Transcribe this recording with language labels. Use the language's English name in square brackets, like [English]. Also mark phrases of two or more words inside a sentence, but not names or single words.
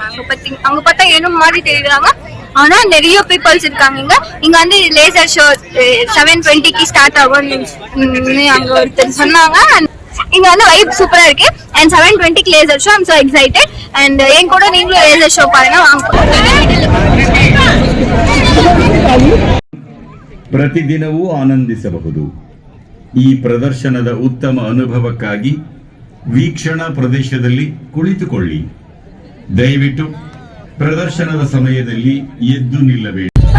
[Tamil] அங்க பார்த்தா என்ன மாதிரி தெரியுறாங்க. ஆனா நிறைய பீப்புள்ஸ் இருக்காங்க. இங்க வந்து [English] laser show [Tamil] 7:20க்கு ஸ்டார்ட் ஆகும் அங்க ஒருத்தர் சொன்னாங்க. இங்க வந்து வைப் சூப்பரா இருக்கு. அண்ட் 7:20க்கு [English] laser show. I am so excited. [Tamil] அண்ட் என் கூட நீங்களும் [English] laser show [Tamil] பாருங்க வாங்க. [Kannada] ಪ್ರತಿದಿನವೂ ಆನಂದಿಸಬಹುದು. ಈ ಪ್ರದರ್ಶನದ ಉತ್ತಮ ಅನುಭವಕ್ಕಾಗಿ ವೀಕ್ಷಣಾ ಪ್ರದೇಶದಲ್ಲಿ ಕುಳಿತುಕೊಳ್ಳಿ. ದಯವಿಟ್ಟು ಪ್ರದರ್ಶನದ ಸಮಯದಲ್ಲಿ ಎದ್ದು ನಿಲ್ಲಬೇಡಿ.